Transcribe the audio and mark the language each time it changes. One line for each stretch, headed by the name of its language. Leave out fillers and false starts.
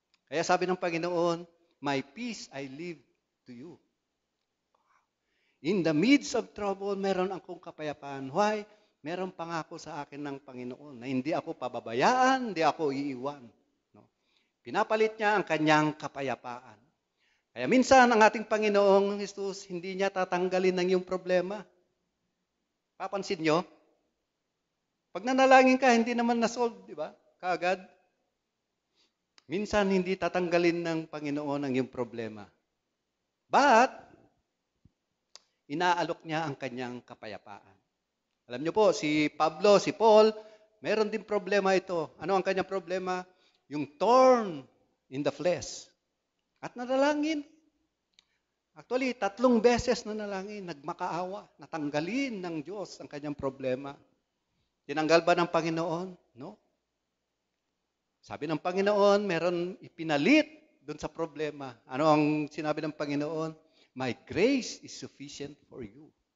Filipino: Kaya sabi ng Panginoon,
English: my peace I leave to you. In the midst of trouble,
Filipino: meron akong kapayapaan.
English: Why?
Filipino: Meron pangako sa akin ng Panginoon na hindi ako pababayaan, hindi ako iiwan. No? Pinapalit niya ang kanyang kapayapaan. Kaya minsan ang ating Panginoong Jesus, hindi niya tatanggalin ng iyong problema. Papansin nyo? Pag nanalangin ka, hindi naman na-solve, di ba? Kaagad. Minsan hindi tatanggalin ng Panginoon ang iyong problema. But, inaalok niya ang kanyang kapayapaan. Alam niyo po, si Pablo, si Paul, meron din problema ito. Ano ang kanyang problema?
English: Yung thorn in the flesh.
Filipino: At nanalangin. Actually, 3 beses nanalangin, nagmakaawa, natanggalin ng Diyos ang kanyang problema. Tinanggal ba ng Panginoon? No. Sabi ng Panginoon, meron ipinalit doon sa problema. Ano ang sinabi ng Panginoon?
English: My grace is sufficient for you.